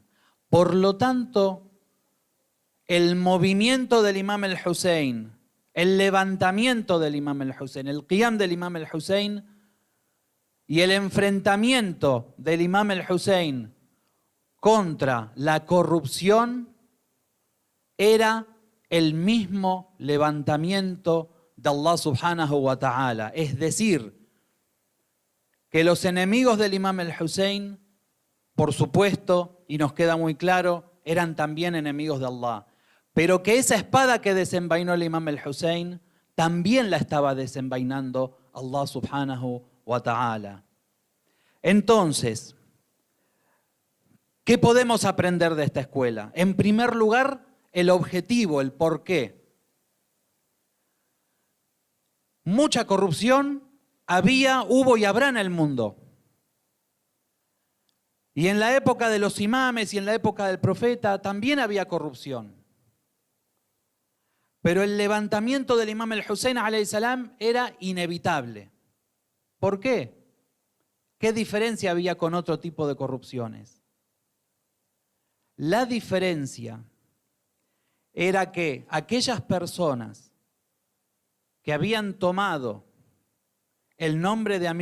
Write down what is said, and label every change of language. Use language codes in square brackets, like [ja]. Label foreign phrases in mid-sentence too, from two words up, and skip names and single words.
[es] Por lo tanto, el movimiento del Imam el-Hussein, el levantamiento del Imam el-Hussein, el qiyam del Imam el-Hussein y el enfrentamiento del Imam el-Hussein contra la corrupción era el mismo levantamiento de [ar] الله سبحانه وتعالى. [es] Es decir, que los enemigos del Imam el-Hussein, por supuesto, y nos queda muy claro, eran también enemigos de Allah. Pero que esa espada que desenvainó el Imam el-Hussein, también la estaba desenvainando [ar] الله سبحانه وتعالى. [es] Entonces, ¿qué podemos aprender de esta escuela? En primer lugar, el objetivo, el porqué. Mucha corrupción había, hubo y habrá en el mundo. Y en la época de los imames y en la época del profeta también había corrupción. Pero el levantamiento del Imam el-Hussein [ar] عليه السلام [es] era inevitable. ¿Por qué? ¿Qué diferencia había con otro tipo de corrupciones? La diferencia era que aquellas personas que habían tomado el nombre de